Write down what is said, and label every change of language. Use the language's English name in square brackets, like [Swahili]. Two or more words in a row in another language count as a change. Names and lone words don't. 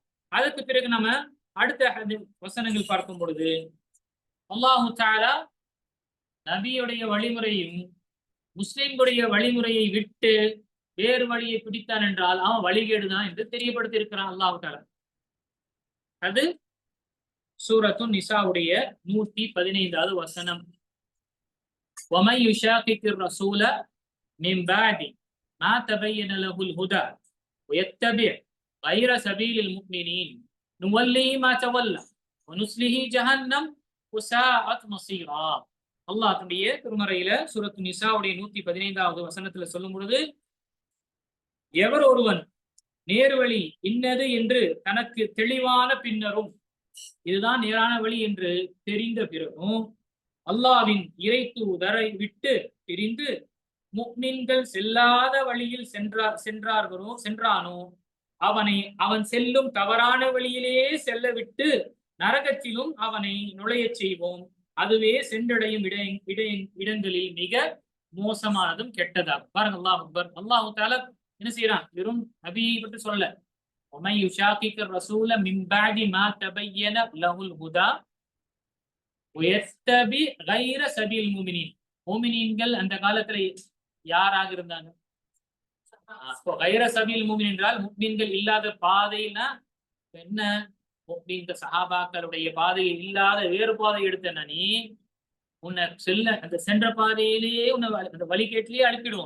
[Tamil] அதுக்கு பிறகு நம்ம அடுத்த வசனங்கள் பார்க்கும் பொழுது அல்லாஹ் தஆலா நபியுடைய வழிமுறையும் முஸ்லிம்களுடைய வழிமுறையை விட்டு வேறு வழியை பிடித்தான் என்றால் அவன் வழிகேடுதான் என்று தெரியப்படுத்தி இருக்கிறான் அல்லாஹ் தஆலா. அது சூரத்து நிசாவுடைய 115வது வசனம். [Arabic] وَمَنْ يُشَاقِقِ الرَّسُولَ مِنْ بَعْدِ مَا تَبَيَّنَ لَهُ الْهُدَى وَيَتَّبِعْ غَيْرَ سَبِيلِ الْمُؤْمِنِينَ نُوَلِّهِ مَا تَوَلَّى وَنُصْلِهِ جَهَنَّمَ وَسَاءَتْ مَصِيرًا. [Tamil] அல்லாஹ் தன்னுடைய திருமறையில சூரத்து நிசாவுடைய 115வது வசனத்துல சொல்லும் பொழுது, எவர் ஒருவன் நேர்வழி இன்னது என்று தனக்கு தெளிவான பின்னரும், இதுதான் நேரான வழி என்று தெரிந்த பிறகும் அல்லாஹ்வின் இறை தூதரை விட்டு பிரிந்து முஃமின்கள் செல்லாத வழியில் சென்றானோ அவன் செல்லும் தவறான வழியிலே செல்ல விட்டு நரகத்திலும் அவனை நுழையச் செய்வோம். அதுவே சென்றடையும் இடங்களில் மிக மோசமானதும் கெட்டதாகும். பாருங்க, அல்லாஹ் அக்பர். அல்லாஹ் தஆலா என்ன செய்யறான், வெறும் நபியை பற்றி சொல்ல, [Arabic] وَمَنْ يُشَاقِقِ الرَّسُولَ مِنْ بَعْدِ مَا تَبَيَّنَ لَهُ الْهُدَى وَيَتَّبِعْ غَيْرَ سَبِيلِ الْمُؤْمِنِينَ. [Tamil] முஃமினீன்கள் அந்த காலத்துல யாராக இருந்தாங்க? அப்போ [Arabic] غير سبيل مؤمن [Tamil] என்றால் முஃமின்கள் இல்லாத பாதைனா என்ன? முஃமின்கள் சஹாபாக்களுடைய பாதையில் இல்லாத வேறு பாதை எடுத்தனா நீ உன்னை சென்ற பாதையிலேயே உன்னை அந்த வழிகேட்டிலேயே அனுப்பிடுவோம்.